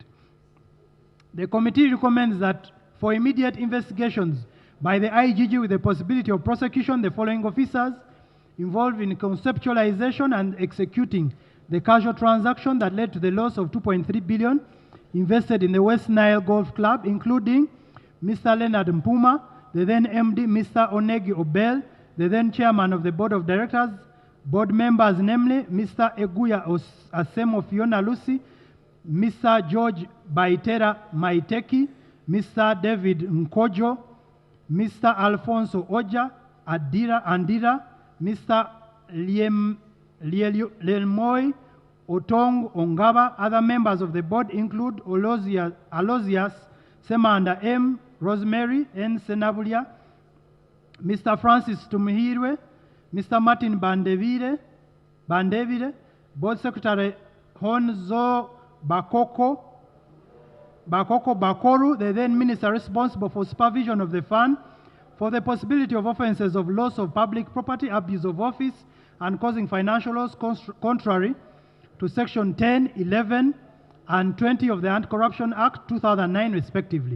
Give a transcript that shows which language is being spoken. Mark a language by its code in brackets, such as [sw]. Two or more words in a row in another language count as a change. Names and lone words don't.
[en] The committee recommends that for immediate investigations by the IGG with the possibility of prosecution, the following officers involved in conceptualization and executing the casual transaction that led to the loss of 2.3 billion invested in the West Nile Golf Club, including Mr. Leonard Mpuma, the then MD, Mr. Onegi Obel, the then chairman of the board of directors, board members namely Mr. Eguya Asemo Fiona Lucy, Mr. George Baitera Maiteki, Mr. David Nkojo, Mr. Alfonso Oja Andira, Mr. Lelmoy Otong Ongaba. Other members of the board include Alozias Semanda M. Rosemary N. Senabulia, Mr. Francis Tumihirwe, Mr. Martin Bandevire, Board Secretary Honzo Bakoru, the then minister responsible for supervision of the fund, for the possibility of offences of loss of public property, abuse of office, and causing financial loss contrary to Section 10, 11, and 20 of the Anti-Corruption Act 2009, respectively.